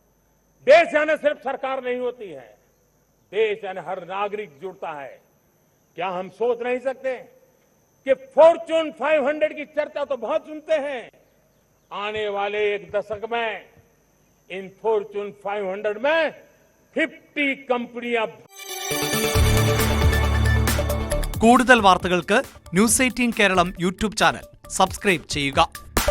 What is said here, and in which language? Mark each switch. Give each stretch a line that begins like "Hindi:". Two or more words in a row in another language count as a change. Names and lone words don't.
Hindi: देश यानी सिर्फ सरकार नहीं होती है, देश यानी हर नागरिक जुड़ता है। क्या हम सोच नहीं सकते कि फॉर्च्यून 500 की चर्चा तो बहुत सुनते हैं, आने वाले एक दशक में इन फॉर्च्यून 500 में 50 कंपनियां।
Malayalam: കൂടുതൽ വാർത്തകൾക്ക് ന്യൂസ് 18 കേരളം
English: YouTube channel
Malayalam: സബ്സ്ക്രൈബ് ചെയ്യുക.